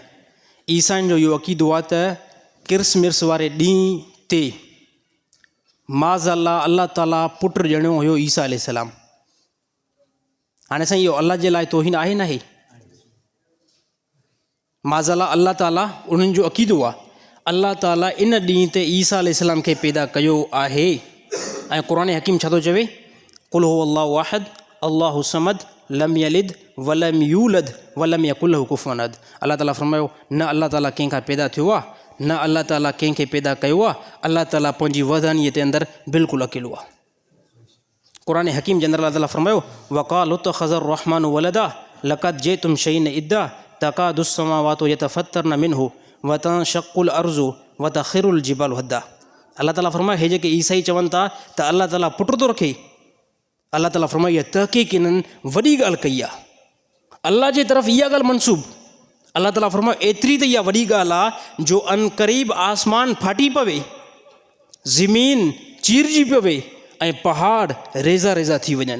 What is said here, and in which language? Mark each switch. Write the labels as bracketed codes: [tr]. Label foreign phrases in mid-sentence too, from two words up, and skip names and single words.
[sd] ईसाइनि जो इहो अक़ीदो आहे त क्रिसमस वारे ॾींहं ते माज़अल्लाह अल्लाह ताला पुटु ॼणियो हुयो ईसा अलैहिस्सलाम। हाणे साईं इहो अल्लाह जे लाइ तौहीन आहे न आहे? माज़अल्लाह अल्लाह ताला उन्हनि जो अक़ीदो आहे अल्लाह ताला इन ॾींहं ते ईसा अलैहिस्सलाम खे पैदा कयो आहे। ऐं क़ुरान हकीम छा थो चवे? [ar] قل هو الله أحد الله الصمد لم يلد ولم يولد ولم يكن له كفوا أحد. [sd] अल्लाह ताला फरमायो न अल्लाह ताला कंहिंखां पैदा थियो आहे, न अल्लाह ताला कंहिंखे पैदा कयो आहे। अल्लाह ताला पंहिंजी वहदानीअ जे अंदरि बिल्कुलु अकेलो आहे। क़ुरान हकीम जे अंदरि अल्लाह ताला फरमायो [ar] وقال اتخذ الرحمن ولدا لقد جئتم شيئا إدا تكاد السماوات يتفطرن منه وتنشق الأرض وتخر الجبال هدا. [sd] अल्लाह ताला फरमायो हे जेके ईसाई चवनि था त अल्लाह ताला पुटु थो रखे, अल्लाह ताला फरमायो इहा तहक़ीक़ इन्हनि वॾी ॻाल्हि कई आहे। अल्लाह जे तरफ़ इहा ॻाल्हि मनसूब, अल्लाह ताला फरमायो एतिरी त इहा वॾी ॻाल्हि आहे जो अन क़रीब आसमान फाटी पवे, ज़मीन चीरजी पवे ऐं पहाड़ रेज़ा रेज़ा थी वञनि।